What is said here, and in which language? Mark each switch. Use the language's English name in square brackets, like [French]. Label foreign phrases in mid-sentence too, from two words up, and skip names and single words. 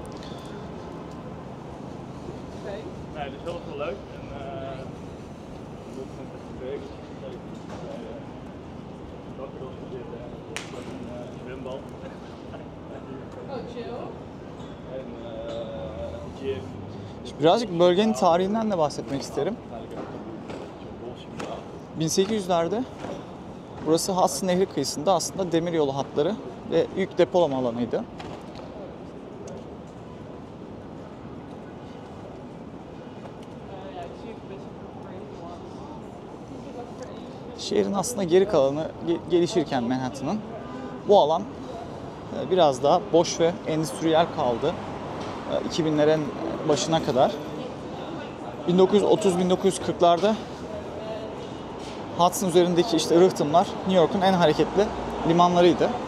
[Dutch] Oké. Nee, dat is heel veel leuk. En we moeten met het werk dakterras gaan zitten en met een zwembad. Oh, chill. En gym. [Turkish] Birazcık bölgenin tarihinden de bahsetmek isterim. 1800'lerde burası Hudson Nehri kıyısında aslında demiryolu hatları ve yük depolama alanıydı. [Dutch] Ja, ik zie het best wel voor [Turkish] Şehrin aslında geri kalanı gelişirken Manhattan'ın bu alan biraz daha boş ve endüstriyel kaldı 2000'lerin başına kadar. 1930-1940'larda Hudson üzerindeki işte rıhtımlar New York'un en hareketli limanlarıydı.